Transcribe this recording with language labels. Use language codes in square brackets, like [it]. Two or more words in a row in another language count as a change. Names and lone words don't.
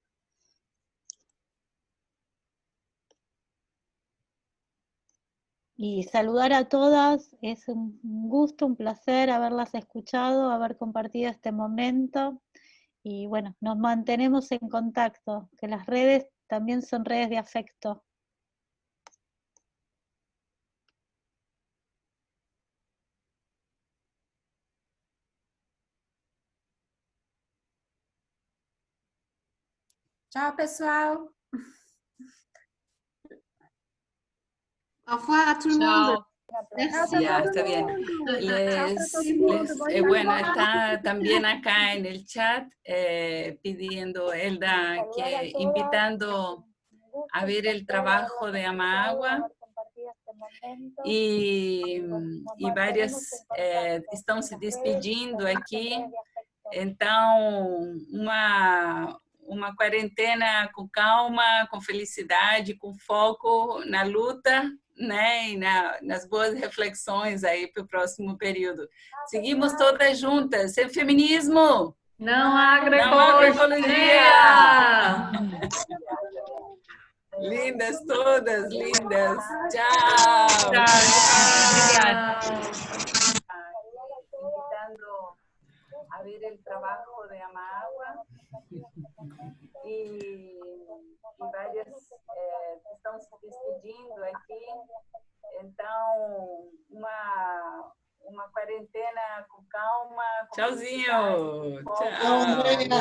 [es] Y saludar a todas, es un gusto, un placer haberlas escuchado, haber compartido este momento. Y bueno, nos mantenemos en contacto, que las redes también son redes de afecto. [pt] Tchau, pessoal. [fr] Au revoir à tout le monde. [es] Ya, está bien. Bueno, está también acá en el chat pidiendo, Elda, que invitando a ver el trabajo de Amagua y [pt] várias estão se despedindo aqui. Então, uma quarentena com calma, com felicidade, com foco na luta, né, e nas boas reflexões aí para o próximo período. Seguimos todas juntas. Sem feminismo! Não há agroecologia! Lindas todas, lindas. Tchau! Obrigada. [es] Invitando a ver el trabajo de Amagua [pt] e várias estão se despedindo aqui. Então, uma quarentena com calma. Tchauzinho! Tchau!